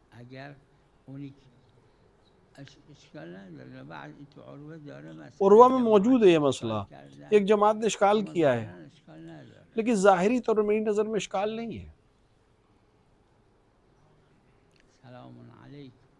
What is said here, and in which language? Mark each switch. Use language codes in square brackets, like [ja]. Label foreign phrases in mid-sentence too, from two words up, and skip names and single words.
[fa] اگر اونی اشکال نداره بعد این تو عروه داره مثلا [ur] عروہ میں موجود ہے یہ [fa] اشکال [ur] مسئلہ، [fa] کردن [ur] ایک جماعت نے اشکال [fa] اما [ur] کیا ہے، [fa] ظاہراً اشکال نداره. [ur] لیکن ظاہری طور پر میری نظر میں اشکال نہیں ہے. [ar] سلام علیکم.